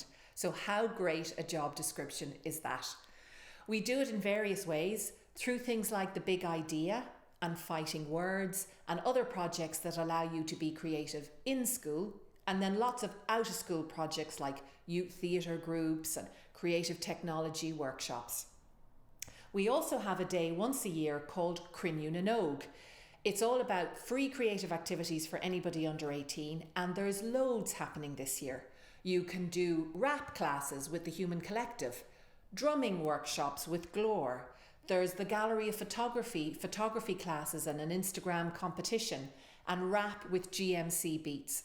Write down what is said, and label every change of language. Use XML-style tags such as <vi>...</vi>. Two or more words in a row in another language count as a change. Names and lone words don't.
<en>So how great a job description is that? We do it in various ways, through things like the Big Idea and Fighting Words and other projects that allow you to be creative in school, and then lots of out-of-school projects like youth theatre groups and creative technology workshops. We also have a day once a year called Crinneú na nÓg. It's all about free creative activities for anybody under 18, and there's loads happening this year. You can do rap classes with the Human Collective, drumming workshops with Glór. There's the Gallery of Photography classes and an Instagram competition, and rap with GMC Beats.</en>